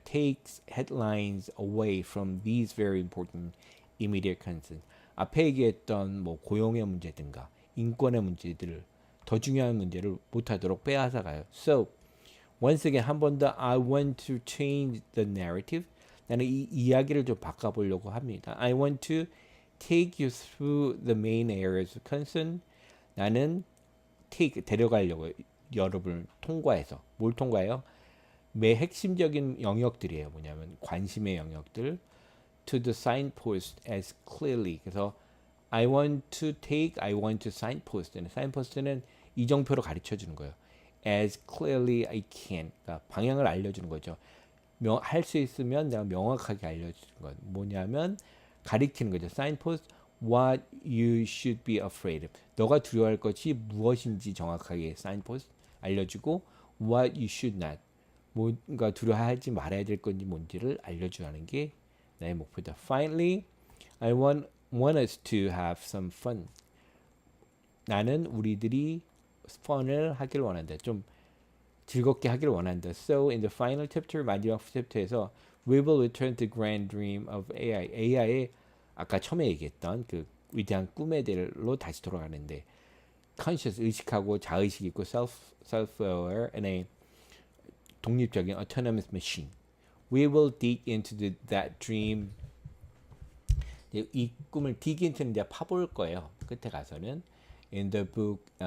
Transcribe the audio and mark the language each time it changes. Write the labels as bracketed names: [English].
[English] Takes headlines away from these very important immediate concerns. [Korean] 앞에 얘기했던 뭐 고용의 문제든가 인권의 문제들을 더 중요한 문제를 못하도록 빼앗아가요. So [English] once again [Korean] 한 번 더 [English] I want to change the narrative. [Korean] 나는 이 이야기를 좀 바꿔보려고 합니다. [English] I want to take you through the main areas of concern. [Korean] 나는 데려가려고 여러분을 통과해서 뭘 통과해요? 매 핵심적인 영역들이에요. 뭐냐면 관심의 영역들 [English] to the signpost as clearly. 그래서 I want to signpost. [Korean] signpost는 이정표로 가르쳐 주는 거예요. [English] as clearly I can. [Korean] 그러니까 방향을 알려주는 거죠. 할 수 있으면 내가 명확하게 알려주는 건 뭐냐면 가리키는 거죠. [English] signpost what you should be afraid of. [Korean] 너가 두려워할 것이 무엇인지 정확하게 signpost 알려주고 [English] what you should not. [Korean] 뭔가 두려워하지 말아야 될 건지 뭔지를 알려주는 게 나의 목표다. [English] Finally, I want us to have some fun. [Korean] 나는 우리들이 fun을 하길 원한다. 좀 즐겁게 하길 원한다. [English] So in the final chapter, [Korean] 마지막 챕터에서 [English] we will return to grand dream of AI. [Korean] AI의 아까 처음에 얘기했던 그 위대한 꿈의 대로 다시 돌아가는데 conscious 의식하고 자의식 있고 [English] self-aware and a [Korean] 독립적인 autonomous machine. [English] We will dig into that dream. [Korean] 이 꿈을 dig into는 이제 파볼 거예요. 끝에 가서는 [English] in the book.